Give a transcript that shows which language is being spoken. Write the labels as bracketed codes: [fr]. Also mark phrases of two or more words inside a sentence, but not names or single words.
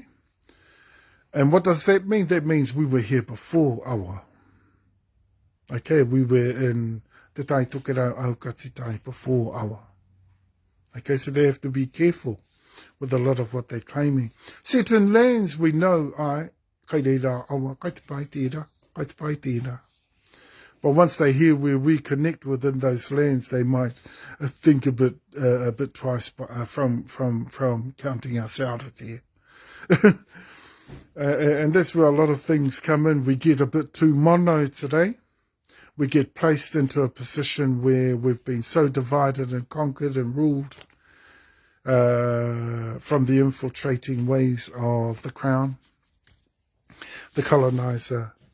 [en] And what does that mean? That means we were here before awa. Okay, we were in TeTaiTongaAukatiTai before awa. Okay, so they have to be careful with a lot of what they're claiming. Certain lands we know, [mi] kai reira awa, kai te pai tērā, kaitipai tēnā. [en] But once they hear where we connect within those lands, they might think a bit twice from counting us out of there. And that's where a lot of things come in. We get a bit too mono today. We get placed into a position where we've been so divided and conquered and ruled from the infiltrating ways of the crown, the colonizer.